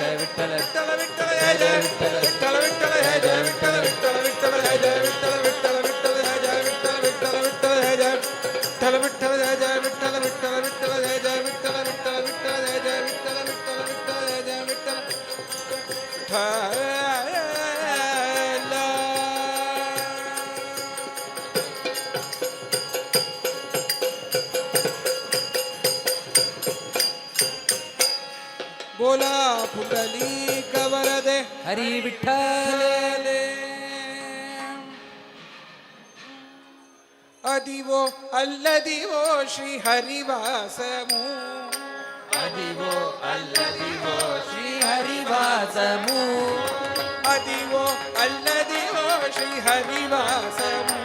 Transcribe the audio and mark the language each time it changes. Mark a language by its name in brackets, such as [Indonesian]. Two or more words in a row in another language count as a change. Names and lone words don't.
[Kannada] ಜಯ ಜಯ ವಿಠಲ ವಿಠಲ ವಿಠಲ ಜಯ ಜಯ ವಿಠಲ ವಿಠಲ ವಿಠಲ ಜಯ ಜಯ ವಿಠಲ ವಿಠಲ ವಿಠಲ ಜಯ ಜಯ ವಿಠಲ ವಿಠಲ ವಿಠಲ ಜಯ ಜಯ ವಿಠಲ ವಿಠಲ ವಿಠಲ ಜಯ ಜಯ ವಿಠಲ ವಿಠಲ ಜಯ ಜಯ ವಿಠಲ ವಿಠಲ ವಿಠಲ ಜಯ ಜಯ ವಿಠಲ ವಿಠಲ ವಿಠಲ ಜಯ ಜಯ ವಿಠಲ ವಿಠಲ ವಿಠಲ ಜಯ ಜಯ ವಿಠಲ [Marathi] बोला पुंडलिक वरदे हरी विठ्ठल [Telugu] అదివో అల్లదివో శ్రీ హరివాసము అదివో అల్లదివో శ్రీ హరివాసము అదివో అల్లదివో శ్రీ హరివాసము